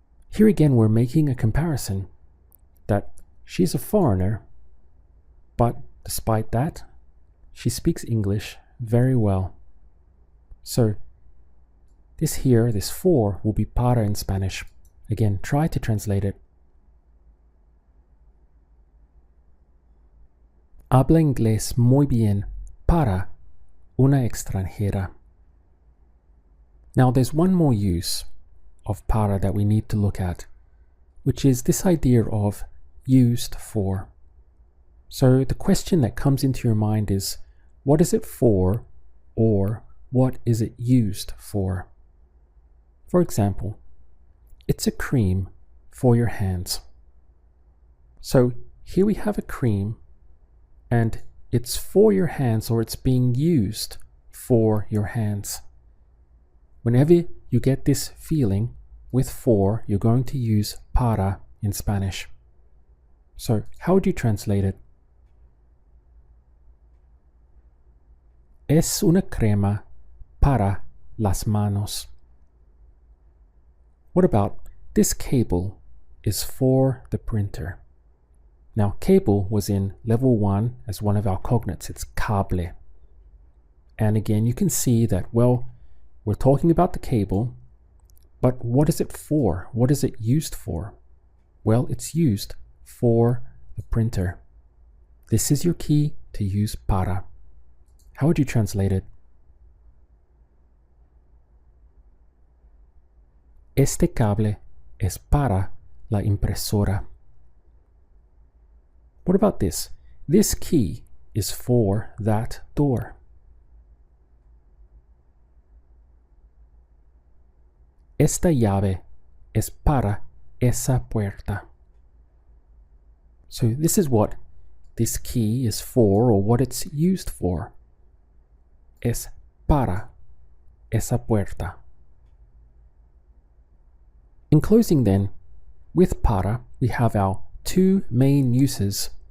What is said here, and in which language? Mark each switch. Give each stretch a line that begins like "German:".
English: Here again, we're making a comparison that she's a foreigner, but despite that, she speaks English very well. So this here, this for, will be para in Spanish. Again, try to translate it.
Spanish: Habla inglés muy bien para una extranjera.
English: Now there's one more use of para that we need to look at, which is this idea of used for. So the question that comes into your mind is, what is it for, or what is it used for? For example, it's a cream for your hands. So here we have a cream, and it's for your hands, or it's being used for your hands. Whenever you get this feeling with for, you're going to use para in Spanish. So how would you translate it?
Spanish: Es una crema para las manos.
English: What about this cable is for the printer? Now, cable was in level 1 as one of our cognates. It's cable. And again, you can see that, well, we're talking about the cable, but what is it for? What is it used for? Well, it's used for the printer. This is your key to use para. How would you translate it?
Spanish: Este cable es para la impresora.
English: What about this? This key is for that door.
Spanish: Esta llave es para esa puerta.
English: So this is what this key is for, or what it's used for.
Spanish: Es para esa puerta.
English: In closing then, with para, we have our two main uses.